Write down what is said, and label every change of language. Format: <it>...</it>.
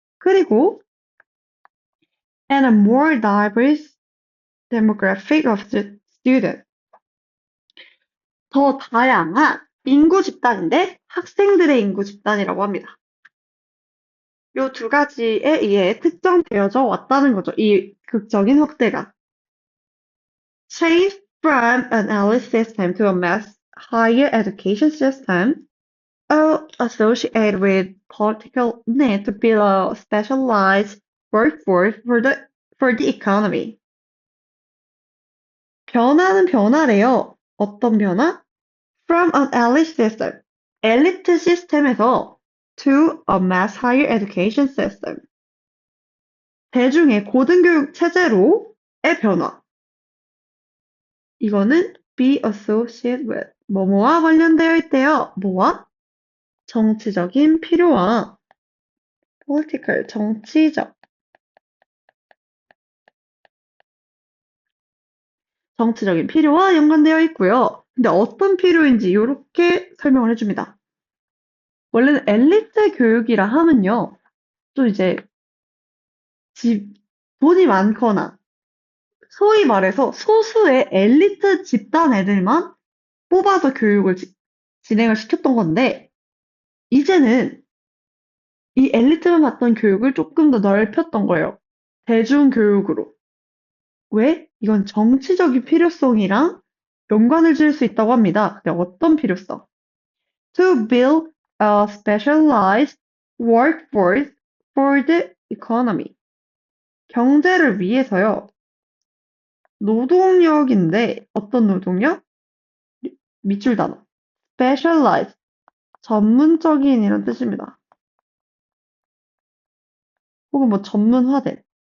<ko>그리고</ko> <en>and a more diverse demographic of students.</en> <ko>더 다양한 인구 집단인데 학생들의 인구 집단이라고 합니다. 요 두 가지에 의해 특정되어져 왔다는 거죠. 이 극적인 확대가.</ko> <en>Change from an elite system to a mass higher education system associated with political need to build a specialized workforce for the economy.</en> <ko>변화는 변화래요. 어떤 변화?</ko> <en>From an elite system,</en> <ko>엘리트 시스템에서</ko> <en>to a mass higher education system,</en> <ko>대중의 고등교육 체제로의 변화. 이거는</ko> <en>be associated with,</en> <ko>뭐뭐와 관련되어 있대요. 뭐와? 정치적인 필요와 political, 정치적인 필요와 연관되어 있고요. 근데 어떤 필요인지 이렇게 설명을 해줍니다. 원래는 엘리트 교육이라 하면요, 또 이제 돈이 많거나 소위 말해서 소수의 엘리트 집단 애들만 뽑아서 교육을 진행을 시켰던 건데, 이제는 이 엘리트만 받던 교육을 조금 더 넓혔던 거예요. 대중교육으로. 왜? 이건 정치적인 필요성이랑 연관을 지을 수 있다고 합니다. 근데 어떤 필요성?</ko> <en>To build a specialized workforce for the economy.</en> <ko>경제를 위해서요. 노동력인데 어떤 노동력? 밑줄 단어. specialized. 전문적인 이란 뜻입니다. 혹은 뭐 전문화된.</ko>